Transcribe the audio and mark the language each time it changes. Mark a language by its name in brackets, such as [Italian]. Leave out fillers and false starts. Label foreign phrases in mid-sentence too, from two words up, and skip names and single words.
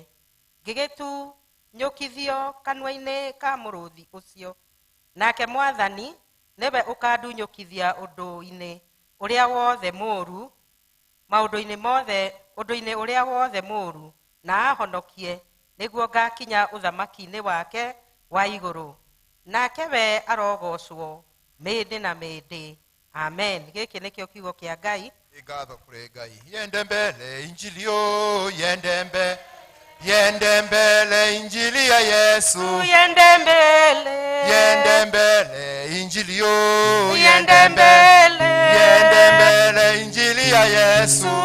[Kikuyu] Ngĩgĩtunyũkithio kanua-inĩ ka mũrũũthi ũcio, nake Mwathani nĩwe ũkandunyũkithia ũndũ-inĩ ũrĩa wothe mũũru, ũndũ-inĩ ũrĩa wothe mũũru, na ahonokie, nĩguo ngakinya ũthamaki-inĩ wake wa igũrũ. Nake we arogocwo mĩndĩ na mĩndĩ. Amen. Gĩkĩ nĩkĩo kiugo kĩa Ngai. Ngatho kũrĩ Ngai. [Swahili] Yende mbele injili yo, yende mbele injili ya Yesu, Yende mbele, yende mbele injili yo, yende mbele, injili ya Yesu,